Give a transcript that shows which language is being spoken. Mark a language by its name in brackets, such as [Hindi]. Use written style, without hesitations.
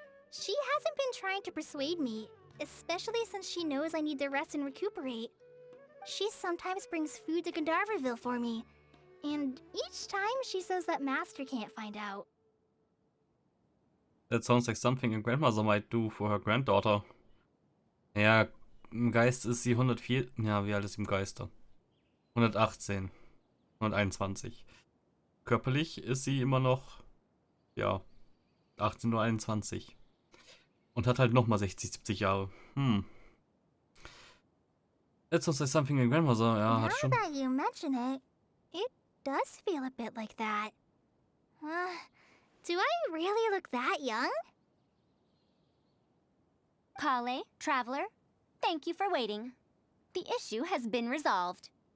[English] She hasn't been trying to persuade me, especially since she knows I need to rest and recuperate. She sometimes brings food to Gandharvaville for me, and each time she says that Master can't find out. That sounds like something a grandmother might do for her granddaughter. [German] Ja, im Geist ist sie 104. Ja, wie alt ist sie im Geiste? 118. 121. Körperlich ist sie immer noch, ja, 18 oder 21. Und hat halt nochmal 60, 70 Jahre. [English] That sounds like something a grandmother, [German] ja, hat [English] Now [German] schon. [English] that you mention it, it does feel a bit like that. Do I really look that young? Kale, Traveler, thank you for waiting. The issue has been resolved.